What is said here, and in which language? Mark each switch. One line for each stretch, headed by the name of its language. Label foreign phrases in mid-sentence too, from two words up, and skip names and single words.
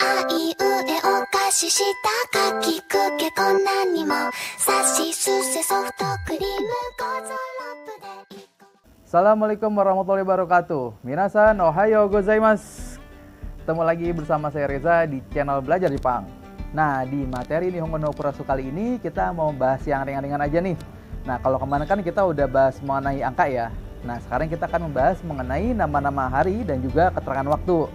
Japanese: いうえお菓子したかきくけこんなにもさしすせソフトクリームゴーゾロップで
Arabic: السلام عليكم ورحمة الله وبركاته.
Japanese: みなさん、おはようございます.
Indonesian: Ketemu lagi bersama saya Reza di channel Belajar Jepang. Nah, di materi Nihongo no Kurasu kali ini kita mau bahas yang ringan-ringan aja nih. Nah, kalau kemarin kan kita udah bahas mengenai angka ya. Nah, sekarang kita akan membahas mengenai nama-nama hari dan juga keterangan waktu.